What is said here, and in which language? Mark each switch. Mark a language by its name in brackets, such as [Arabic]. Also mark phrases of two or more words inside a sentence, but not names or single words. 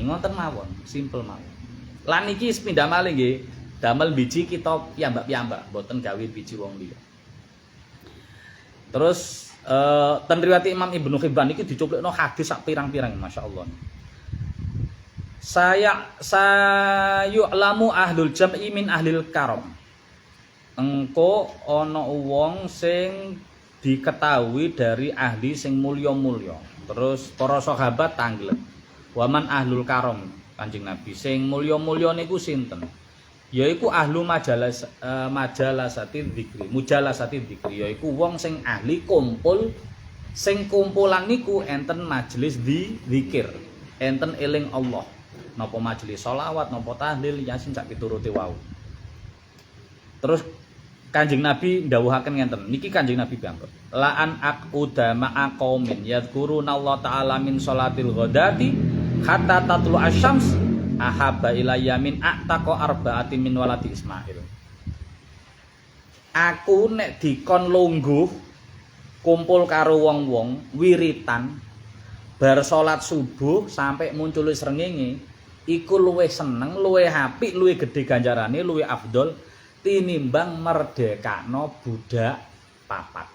[Javanese] Ngoten mawon, simpel mawon. Lan iki sepindhah malih nggih, damel biji kita piyambak-piyambak, mboten gawe biji wong liya. Terus ten riwayat Imam Ibnu Hibban iki dicuplukno hadis sak pirang-pirang masyaallah. [Arabic] سيعلم أهل الجمع من أهل الكرم. [Javanese] Engko ana wong sing [Indonesian] diketahui dari [Javanese] ahli sing mulya-mulya. Terus para sahabat tangglet. [Arabic] ومن أهل الكرم [Javanese] Kanjeng Nabi sing mulya-mulya niku sinten? Yaiku [Arabic] أهل مجالسة الذكر, [Javanese] yaiku wong sing ahli kumpul sing kumpulan niku enten majelis zikir, enten eling Allah. Napa majelis sholawat, napa tahlil, yasin sak pituruté wau. Terus Kanjeng Nabi ndhawuhaken ngenten. Niki Kanjeng Nabi piyambak. [Arabic] لأن أقعد مع قوم يذكرون الله تعالى من صلاة الغداة حتى تطلع الشمس أحب إلي من أعتق أربعة من ولد إسماعيل. [Javanese] Aku nek dikon lungguh kumpul karo wong-wong wiritan bar salat subuh sampai muncul srengenge iku luwih seneng, luwih apik, luwih gedhe ganjarane, luwih afdol tinimbang merdekakno budak papat.